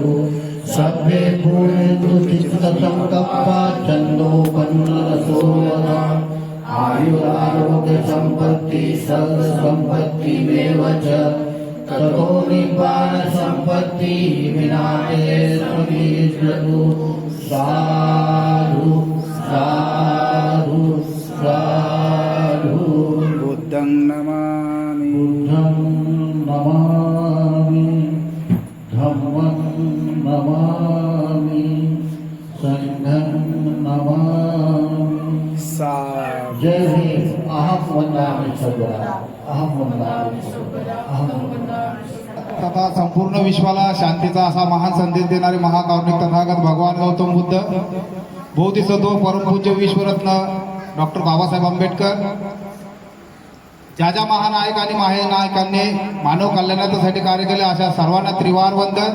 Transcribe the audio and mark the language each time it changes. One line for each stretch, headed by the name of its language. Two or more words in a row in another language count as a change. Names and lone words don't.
Pali: सर्वे पूर्णन्तु चित्तसङ्कप्पा चन्दोपन्नरसो वदा. आयुरारोग्यसम्पत्ति सर्वसम्पत्तिमेव च ततो निब्बाणसम्पत्ति विनाशे सुनिश्चतु. साधु साधु साधु. बुद्धं नमामि. बुद्धं नमामि धम्मं नमामि संघं नमामि. सा
Marathi: जय भीम.
Pali: अहं वन्दामि सर्वदा. अहं वन्दामि सर्वदा. अहं वन्दामि.
Marathi: तथा संपूर्ण विश्वाला शांतीचा असा महान संदेश देणारे महाकारुणिक तथागत भगवान गौतम बुद्ध, बोधिसत्व परमपूज्य विश्वरत्न डॉक्टर बाबासाहेब आंबेडकर, ज्या ज्या महानायक आणि महानायकांनी मानव कल्याणासाठी कार्य केले अशा सर्वांना त्रिवार वंदन.